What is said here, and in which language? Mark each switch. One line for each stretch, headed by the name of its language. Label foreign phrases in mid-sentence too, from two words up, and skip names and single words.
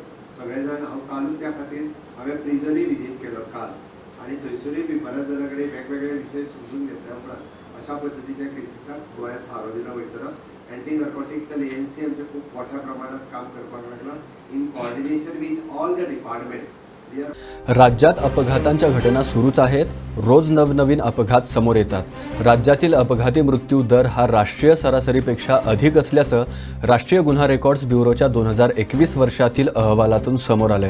Konkani: सगळे जाण हांव कालूच त्या खातीर हांवें प्रिजनूय विजीट केलो काल आणि थंयसरूय बी बऱ्याच जाणां कडेन वेगवेगळे विशय समजून घेतल्या उपरांत अशा पद्दतीच्या केसीसाक गोंयांत थारो दिलो वयतलो.
English: Anti Narcotics
Konkani: आनी ANC आमचे खूब मोठ्या प्रमाणात काम करपाक लागला
English: in coordination with all the department.
Marathi: राज्यात अपघातांच्या घटना सुरूच आहेत. रोज नवनवीन अपघात समोर येतात. राज्यातील अपघाती मृत्यू दर हा राष्ट्रीय सरासरीपेक्षा अधिक असल्याचं राष्ट्रीय गुन्हा रेकॉर्ड्स ब्युरोच्या 2021 वर्षातील अहवालातून समोर आलंय.